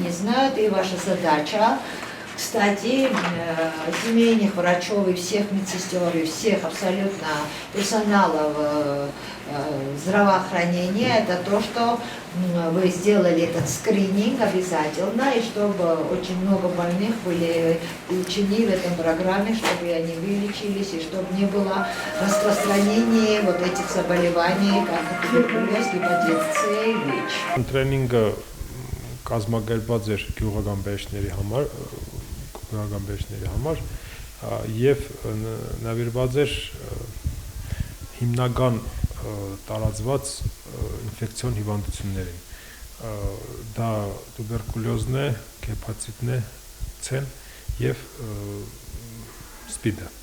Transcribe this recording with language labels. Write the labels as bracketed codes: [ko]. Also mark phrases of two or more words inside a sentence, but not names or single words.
[ru] не знают, и ваша задача, кстати, семейных врачов и всех медсестер, и всех абсолютно персоналов здравоохранения, это то, что вы сделали этот скрининг обязательно, и чтобы очень много больных были включены в этом программе, чтобы они вылечились, и чтобы не было распространения вот этих заболеваний, как туберкулез, гепатит С и ВИЧ. [hy] Тренինգը կազմակերպված էր գյուղական բժիշկների համար եւ նվիրված էր հիմնական տարածված ինֆեկցիոն հիվանդություններին։ Դա տուբերկուլոզն է, հեպատիտն է, C-ն եւ սպիդը։